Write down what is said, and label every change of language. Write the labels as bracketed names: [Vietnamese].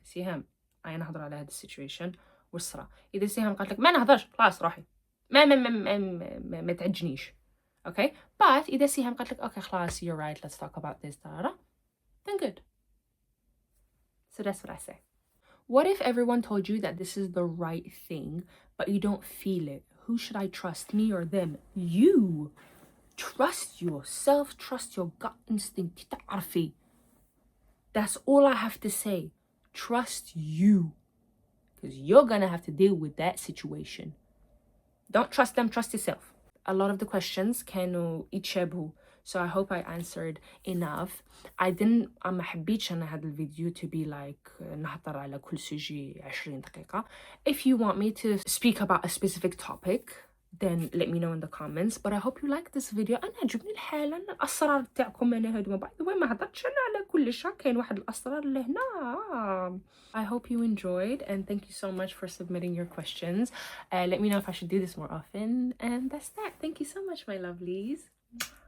[Arabic] Siham, أنا نهضر على هذا السيتويشن والصرا. إذا سيهام قالت لك ما نهضرش خلاص روحي. ما تعجنيش. Okay? [English] But [Arabic] إذا سيهام قالت لك [English] okay [Arabic] خلاص [English] you're right, let's talk about this, then good. So that's what I say. What if everyone told you that this is the right thing, but you don't feel it? Who should I trust, me or them? You. Trust yourself, trust your gut instinct. That's all I have to say. Trust you. Because you're going to have to deal with that situation. Don't trust them, trust yourself. A lot of the questions [Arabic] كانوا يتشابهوا. [English] So I hope I answered enough. [Arabic] ما حبيتش أنا هذا الفيديو [English] to be like [Arabic] نهضر على كل سوجي 20 دقيقة. [English] If you want me to speak about a specific topic, then let me know in the comments. But I hope you like this video. [Arabic] أنا عجبني الحال. أنا الأسرار تاعكم أنا هادو. [English] By the way [Arabic] ما هضرتش أنا على كل شيء. كاين واحد الأسرار اللي هنا. [English] I hope you enjoyed and thank you so much for submitting your questions. Let me know if I should do this more often. And that's that. Thank you so much, my lovelies.